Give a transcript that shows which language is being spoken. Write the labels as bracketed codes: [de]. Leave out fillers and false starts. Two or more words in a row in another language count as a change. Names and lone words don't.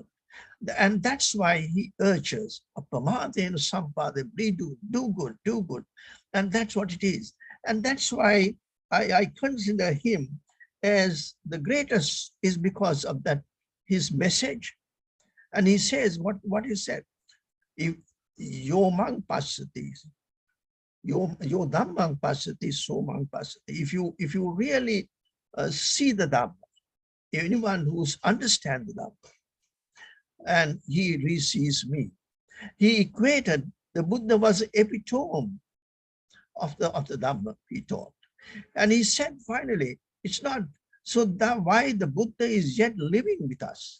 [en] And that's why he urges, [pi] Appamadena Sampada, [en] do good, do good. And that's what it is. And that's why I consider him as the greatest, is because of that, his message. And he says, what he said, if [pi] yomang pasati, yo dhammang pasati, somang pasati. [en] If you really see the Dhamma, anyone who's understands the Dhamma, and he receives me. He equated, the Buddha was the epitome of the Dhamma he taught. And he said finally, it's not, so that why the Buddha is yet living with us.